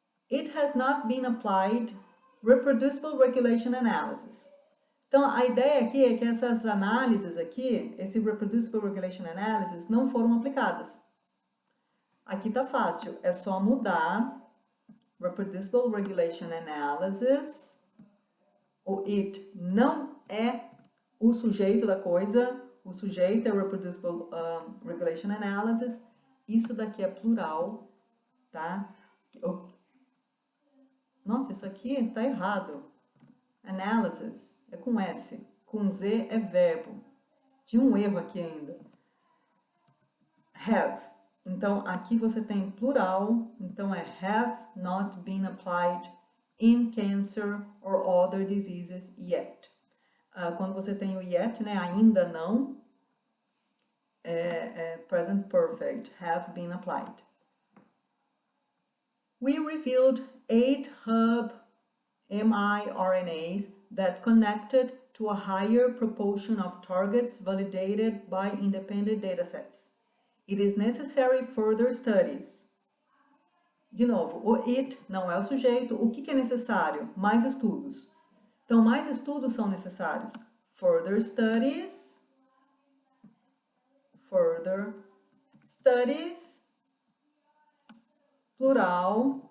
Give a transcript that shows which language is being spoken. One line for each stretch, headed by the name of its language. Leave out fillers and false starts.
English: It has not been applied reproducible regulation analysis.
Portuguese: Então, a ideia aqui é que essas análises aqui, esse
English: reproducible regulation analysis,
Portuguese: não foram aplicadas. Aqui tá fácil, é só mudar
English: reproducible regulation analysis,
Portuguese: o it não é o sujeito da coisa, o sujeito é reproducible regulation analysis, isso daqui é plural, tá? Nossa, isso aqui tá errado. Analysis é com S, com Z é verbo. Tinha um erro aqui ainda. Have. Então, aqui você tem plural, então é
English: have not been applied in cancer or other diseases yet.
Portuguese: Quando você tem o yet, né, ainda não, é present perfect,
English: have been applied. We revealed 8 hub mRNAs that connected to a higher proportion of targets validated by independent datasets. It is necessary further studies.
Portuguese: De novo, o it não é o sujeito. O que é necessário? Mais estudos. Então, mais estudos são necessários.
English: Further studies. Further studies. Plural.